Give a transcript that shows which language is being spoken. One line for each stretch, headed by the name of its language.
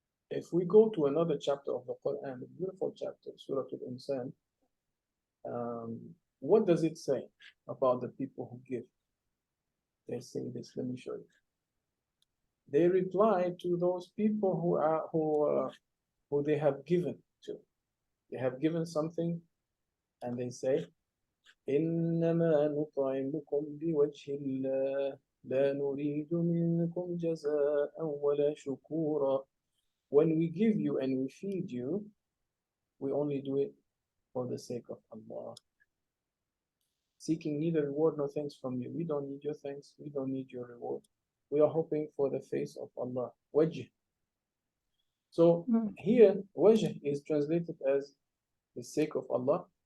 English: If we go to another chapter of the Quran, a beautiful chapter, Surah Al-Insan, what does it say about the people who give? They say this, let me show you. They reply to those people who they have given to. They have given something, and they say,
Arabic: إنما نطعمكم بوجه الله لا نريد منكم جزاء ولا شكورا.
English: When we give you and we feed you, we only do it for the sake of Allah, seeking neither reward nor thanks from you. We don't need your thanks, we don't need your reward. We are hoping for the face of Allah. Wajh. So here, wajh is translated as the sake of Allah.